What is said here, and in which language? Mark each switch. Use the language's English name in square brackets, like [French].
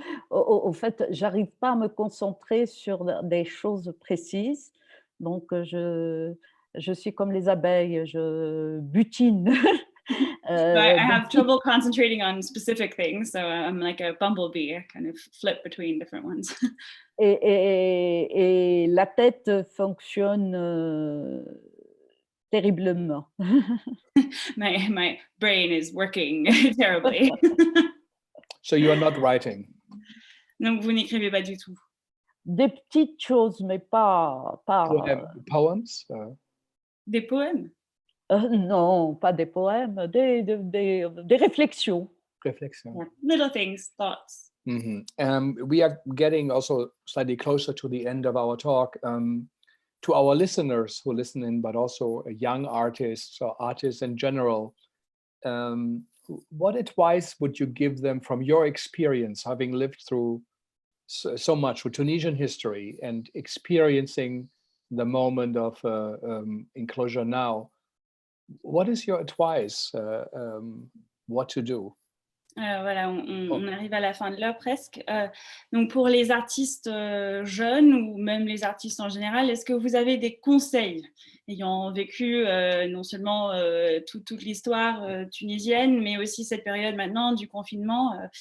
[French] Au fait, j'arrive pas à me concentrer sur des choses précises. Donc, je suis comme les abeilles, je butine. [English] I have trouble concentrating on specific things, so I'm like a bumblebee. I kind of flip between different ones. [French] Et la tête fonctionne terriblement. [English] My brain is working terribly. So you are not writing? [French] Donc, vous n'écrivez pas du tout. Des petites choses, mais pas [English] Poems? [French] Des poèmes? Non, pas des poèmes, des réflexions. [English] Reflection. Yeah. Little things, thoughts. Mm-hmm. We are getting also slightly closer to the end of our talk. To our listeners who listen in, but also young artists or artists in general, what advice would you give them from your experience, having lived through so much with Tunisian history and experiencing the moment of enclosure now? What is your advice? What to do? [French] Voilà, on arrive à la fin de l'heure presque. Donc pour les artistes jeunes ou même les artistes en général, est-ce que vous avez des conseils ayant vécu non seulement toute l'histoire tunisienne, mais aussi cette période maintenant du confinement?